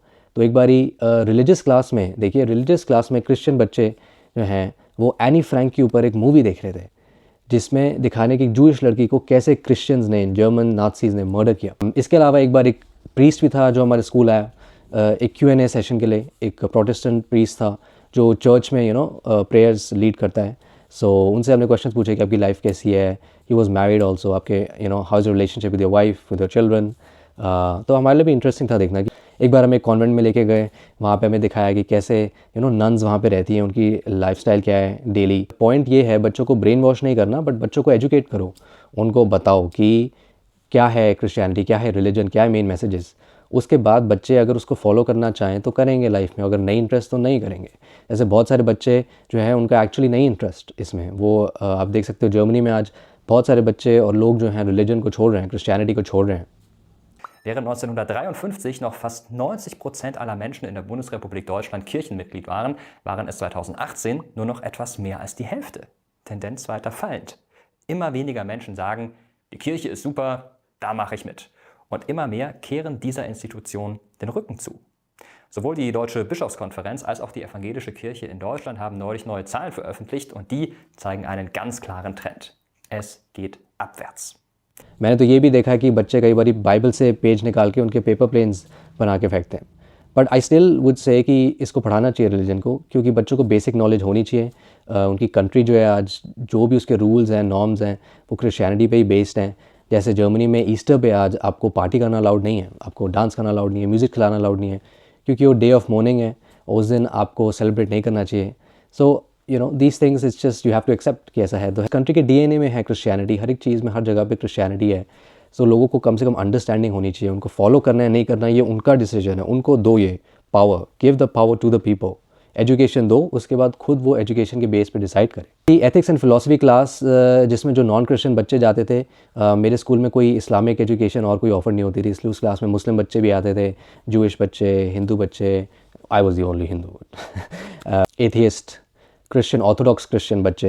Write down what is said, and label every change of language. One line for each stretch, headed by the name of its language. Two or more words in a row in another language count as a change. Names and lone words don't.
Hindi: तो एक बारी
English: religious class
Hindi: में, देखिए
English: religious class
Hindi: में क्रिश्चियन बच्चे जो हैं वो एनी फ्रैंक के ऊपर एक मूवी देख रहे थे जिसमें दिखाने की जूइश लड़की को कैसे क्रिश्चियंस ने,
English: German Nazis
Hindi: ने मर्डर किया। इसके अलावा एक बार एक प्रीस्ट भी था जो हमारे स्कूल आया एक
English: Q&A session
Hindi: के लिए, एक
English: Protestant priest
Hindi: था जो चर्च में
English: prayers lead
Hindi: करता है। सो उनसे हमने क्वेश्चन पूछे कि आपकी लाइफ कैसी है,
English: he was married also,
Hindi: आपके
English: how is your relationship with your wife, with your children.
Hindi: तो हमारे लिए भी इंटरेस्टिंग था देखना कि एक बार हमें एक कॉन्वेंट में लेके गए, वहाँ पे हमें दिखाया कि कैसे नन्स वहाँ पे रहती हैं, उनकी लाइफस्टाइल क्या है डेली। पॉइंट ये है बच्चों को
English: brain wash
Hindi: नहीं करना, बट बच्चों को एजुकेट करो, उनको बताओ कि क्या है क्रिश्चियनिटी, क्या है रिलीजन, क्या है
English: main messages.
Hindi: उसके बाद बच्चे अगर उसको फॉलो करना चाहें तो करेंगे लाइफ में, अगर नहीं इंटरेस्ट तो नहीं करेंगे। ऐसे बहुत सारे बच्चे जो हैं उनका एक्चुअली नहीं इंटरेस्ट इसमें, वो आप देख सकते हो जर्मनी में आज बहुत सारे बच्चे और लोग जो हैं रिलीजन को छोड़ रहे हैं, क्रिश्चियनिटी को छोड़ रहे हैं।
German: Während 1953 noch fast 90% aller Menschen in der Bundesrepublik Deutschland Kirchenmitglied waren, waren es 2018 nur noch etwas mehr als die Hälfte. Tendenz weiter fallend. Immer weniger Menschen sagen, die Kirche ist super, da mache ich mit. Und immer mehr kehren dieser Institution den Rücken zu. Sowohl die Deutsche Bischofskonferenz als auch die Evangelische Kirche in Deutschland haben neulich neue Zahlen veröffentlicht und die zeigen einen ganz klaren Trend. Es geht abwärts.
Hindi: मैंने तो ये भी देखा है कि बच्चे कई बार बाइबल से पेज निकाल के उनके
English: paper planes
Hindi: बना के फेंकते हैं।
English: but I still would say
Hindi: कि इसको पढ़ाना चाहिए रिलीजन को, क्योंकि बच्चों को
English: basic knowledge
Hindi: होनी चाहिए। उनकी कंट्री जो है आज जो भी उसके रूल्स हैं, नॉर्म्स हैं, वो क्रिश्चियनिटी पे ही बेस्ड हैं। जैसे जर्मनी में ईस्टर पे आज आपको पार्टी करना अलाउड नहीं है, आपको डांस करना अलाउड नहीं है, म्यूज़िक खिलाना अलाउड नहीं है, क्योंकि वो
English: day of mourning
Hindi: है, उस दिन आपको सेलिब्रेट नहीं करना चाहिए।
English: so these things it's just you have to accept
Hindi: कि ऐसा है। तो कंट्री के DNA में है क्रिश्चियनिटी, हर एक चीज़ में, हर जगह पे क्रिश्चियनिटी है। सो लोगों को कम से कम अंडरस्टैंडिंग होनी चाहिए, उनको फॉलो करना है नहीं करना ये उनका डिसीजन है, उनको दो ये पावर,
English: give the power to the people.
Hindi: एजुकेशन दो, उसके बाद खुद वो एजुकेशन के बेस पे डिसाइड करें।
English: ethics and philosophy class
Hindi: जिसमें जो
English: non Christian
Hindi: बच्चे जाते थे, मेरे स्कूल में कोई
English: Islamic education
Hindi: और कोई ऑफर नहीं होती थी, इसलिए उस क्लास में मुस्लिम बच्चे भी आते थे, जूइश बच्चे, हिंदू बच्चे,
English: I was the only Hindu, atheist, Christian, Orthodox Christian
Hindi: बच्चे।